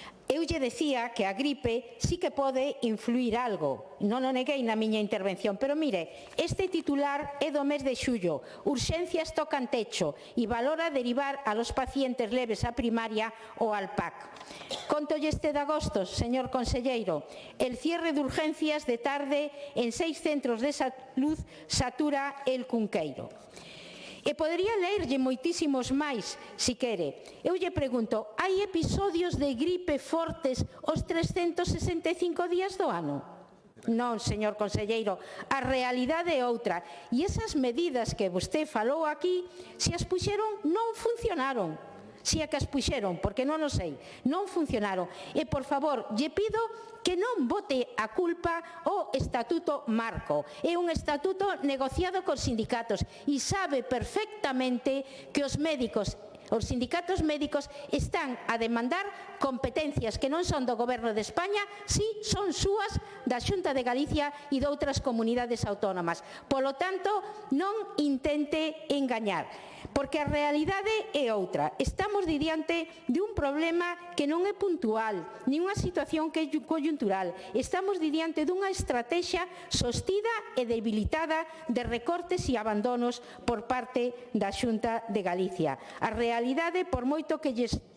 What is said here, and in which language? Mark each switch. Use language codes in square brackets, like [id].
[gl] Eu lle decía que a gripe sí que pode influir algo, non o neguei na miña intervención, pero mire, este titular é do mes de xullo, urxencias tocan techo e valora derivar [es] a los pacientes leves [gl] a primaria ou al PAC. Contolle este de agosto, señor conselleiro, [es] el cierre de urgencias de tarde en 6 centros de salud satura el Cunqueiro. [gl] E podería leerlle moitísimos máis, si quere. Eu lle pregunto, hai episodios de gripe fortes os 365 días do ano? Non, señor conselleiro, a realidade é outra. E esas medidas que vostede falou aquí, se as puxeron, non funcionaron. Si é que as puxeron, porque non o sei, non funcionaron. E, por favor, lle pido que non bote a culpa ao Estatuto Marco. É un estatuto negociado cos sindicatos e sabe perfectamente que os médicos, os sindicatos médicos están a demandar competencias que non son do Goberno de España, si son súas da Xunta de Galicia e de outras comunidades autónomas. Polo tanto, non intente engañar, porque a realidade é outra. Estamos diante de un problema que non é puntual, nin unha situación que é coyuntural. Estamos diante dunha estrategia sostida e debilitada de recortes e abandonos por parte da Xunta de Galicia. A realidade, por moito que lles